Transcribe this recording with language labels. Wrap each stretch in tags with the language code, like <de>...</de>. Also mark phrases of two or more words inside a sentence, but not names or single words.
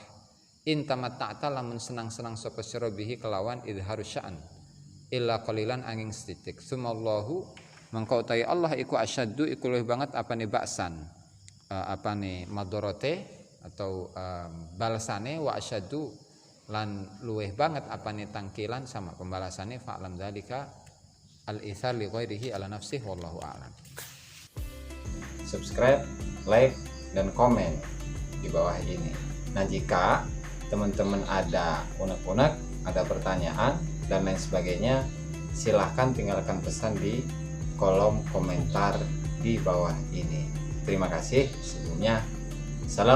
<ar>إن تمتعت</ar> <jv>lamun senang-senang sapa sira bihi kelawan</jv> <ar>إظهار شأن إلا قليلا</ar> <jv>angin setitik sumallahu mengko utawi Allah iku asyaddu iku luwih banget apane baksan apane madorote atau balasane</jv> <ar>و أشد</ar> <jv>lan luwih banget apane tangkilan sama pembalasane</jv> <ar>فاعلم ذلك الإيثار لغيره على نفسه والله أعلم.</ar> <id>Subscribe, like dan komen di bawah ini. Nah, jika teman-teman ada unek-unek, ada pertanyaan dan lain sebagainya, silahkan tinggalkan pesan di kolom komentar di bawah ini. Terima kasih sebelumnya.</id>